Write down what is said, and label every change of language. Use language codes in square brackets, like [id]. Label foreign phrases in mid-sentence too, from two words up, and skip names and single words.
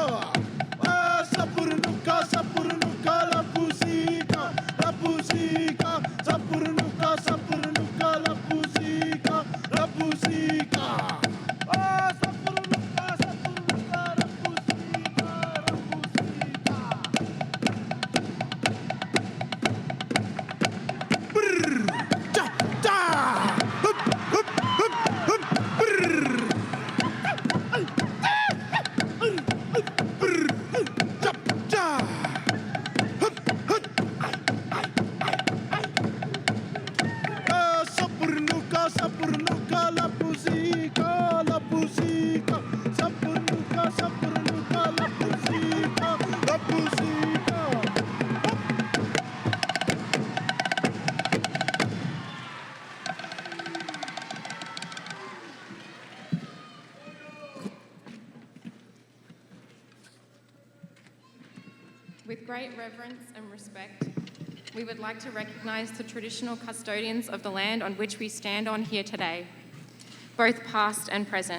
[en] Sapurnuka, sapurnuka la pusika, la pusika. Sapurnuka, sapurnuka la pusika, la pusika. Sapurnuka, sapurnuka la pusika, la pusika. Brr, cha, cha. Hup, hup, hup, hup, brr. Brr, cha, cha. Hup, hup. Sapurnuka, sapurnuka la pusika, la pusika. Sapurnuka, sapurnuka la pusika, la pusika. With great reverence and respect, we would like to recognise the traditional custodians of the land on which we stand on here today, both past and present.